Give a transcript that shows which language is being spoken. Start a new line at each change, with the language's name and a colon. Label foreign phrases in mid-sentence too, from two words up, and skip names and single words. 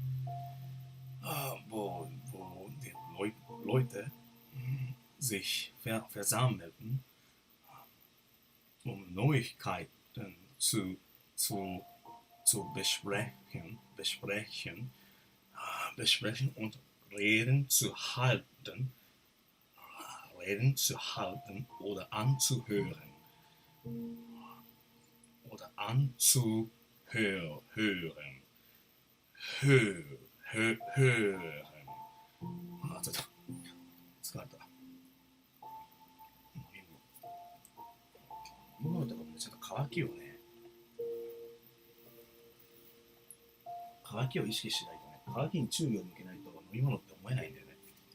German: wo die Leute sich versammelten, um Neuigkeiten zu besprechen und Reden zu halten oder anzuhören. Hören.
Japanese: ちょっと疲れた。飲み物とかもちょっと乾きを意識しないとね、乾きに注意を向けないと飲み物って思えないんだよね。